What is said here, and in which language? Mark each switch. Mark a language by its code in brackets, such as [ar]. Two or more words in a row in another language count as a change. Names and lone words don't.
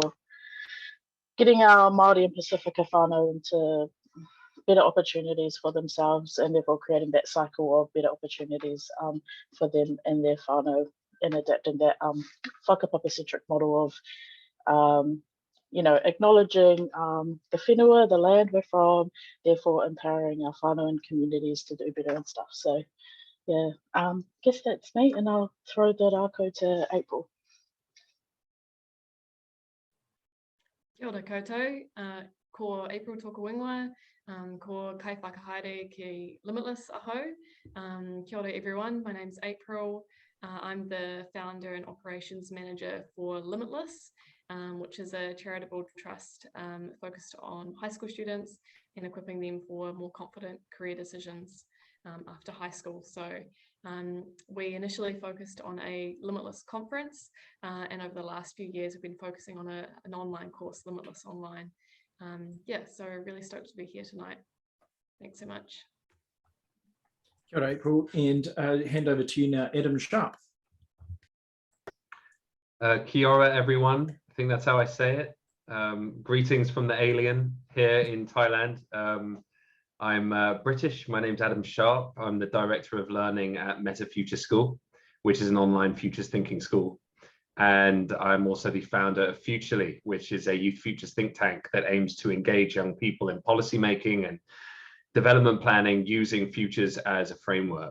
[en] getting our Māori and Pasifika whānau into better opportunities for themselves, and therefore creating that cycle of better opportunities for them and their whānau, and adapting that whakapapa-centric model of acknowledging the whenua, the land we're from, therefore empowering our whānau and communities to do better and stuff. So yeah, guess that's me, and I'll throw the rākau to April. [mi] Kia ora koutou, ko April tōku ingoa, ko kai whakahaere ki Limitless aho. Kia ora [en] everyone, my name's April. I'm the founder and operations manager for Limitless, which is a charitable trust focused on high school students and equipping them for more confident career decisions after high school. So we initially focused on a Limitless conference, and over the last few years we've been focusing on an online course, Limitless Online. So really stoked to be here tonight. Thanks so much. [mi] Kia ora, [en] April, and hand over to you now, Adam Sharpe. [mi] Kia ora, [en] everyone. I think that's how I say it. Greetings from the alien here in Thailand. I'm British. My name's Adam Sharpe. I'm the Director of Learning at Meta Future School, which is an online futures thinking school. And I'm also the founder of Futurely, which is a youth futures think tank that aims to engage young people in policymaking and development planning using futures as a framework.